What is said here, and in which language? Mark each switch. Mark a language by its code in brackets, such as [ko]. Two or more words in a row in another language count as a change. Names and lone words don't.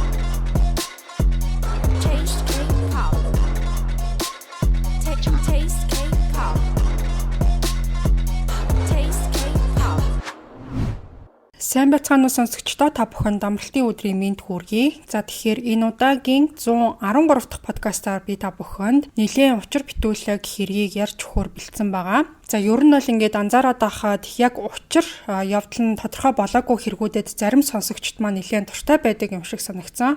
[en] Taste K-pop Take your taste K-pop Taste K-pop [mn] Сайн байцгаана уу сонсогчдоо, та бүхэнд амралтын өдрийн мэнд хүргэе. За тэгэхээр энэ удаагийн 113 дахь подкастаар би та бүхэнд нэлээд учир битүүлэг хэргийг ярьж өгөхөөр бэлдсэн байгаа. За ер нь бол ингээд анзаараад байхад яг учир явдал нь тодорхой болоогүй хэрэгүүдэд зарим сонсогчд маань нэлээд дуртай байдаг юм шиг санагдсан.